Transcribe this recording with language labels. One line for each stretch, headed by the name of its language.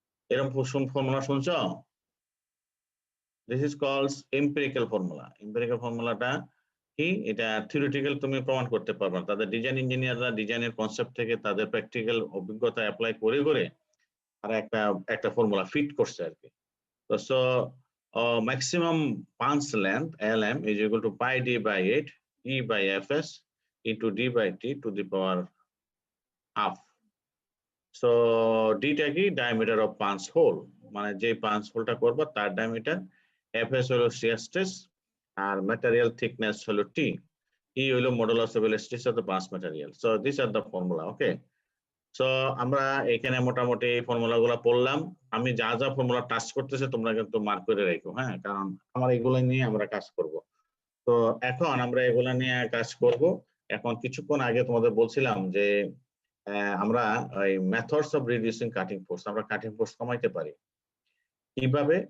Bangla: এরকম ফর্মুলা শুনছো?
English: This is calls empirical formula.
Bangla: এম্পিরিক্যাল ফর্মুলাটা কি, এটা থিওরিটিক্যাল তুমি প্রমাণ করতে পারবে না। তাদের ডিজাইন ইঞ্জিনিয়াররা ডিজাইনের কনসেপ্ট থেকে তাদের প্র্যাকটিক্যাল অভিজ্ঞতা অ্যাপ্লাই করে করে আর একটা ফর্মুলা ফিট করছে আর কি।
English: So maximum punch length LM is equal to pi d by 8 E by Fs into d by t to the power half. So d
Bangla: টা কি,
English: diameter of punch hole,
Bangla: মানে যে punch hole টা করব তার
English: diameter, Fs হলো shear stress, আর material thickness হলো T, E হলো modulus of elasticity of the punch material. So these are the formula, okay?
Bangla: So আমরা এখানে মোটামুটি ফর্মুলা গুলা পড়লাম। আমি যা যা ফর্মুলা টাচ করতেছে তোমরা কিন্তু মার্ক করে রাখো, হ্যাঁ, কারণ আমার এগুলো নিয়ে আমরা কাজ করব। তো এখন আমরা এগুলা নিয়ে কাজ করব। এখন কিছুক্ষণ আগে তোমাদের বলছিলাম যে আমরা ওই methods of reducing cutting force, আমরা কাটিং ফোর্স কমাইতে পারি কিভাবে?